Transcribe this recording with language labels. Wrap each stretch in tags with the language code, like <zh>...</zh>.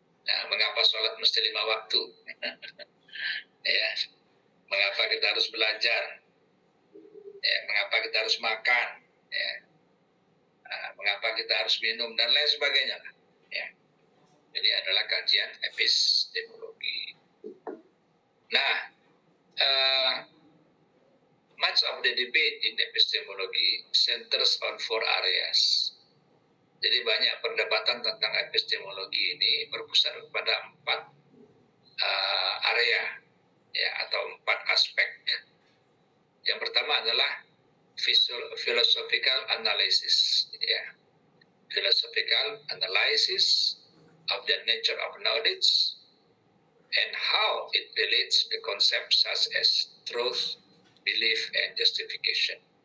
<id>Nah, mengapa sholat mesti 5 waktu? Ya, mengapa kita harus belajar? Ya, mengapa kita harus makan? Ya, mengapa kita harus minum dan lain sebagainya? Ya, jadi adalah kajian epistemologi.</id> <en>Nah, much of the debate in epistemology centers on 4 areas.</en> <id>Jadi banyak perdebatan tentang epistemologi ini berpusat pada 4 area, ya, atau 4 aspek. Yang pertama adalah philosophical analysis, ya.</id> <en>Philosophical analysis of the nature of knowledge and how it relates to concepts such as truth, belief, and justification.</en>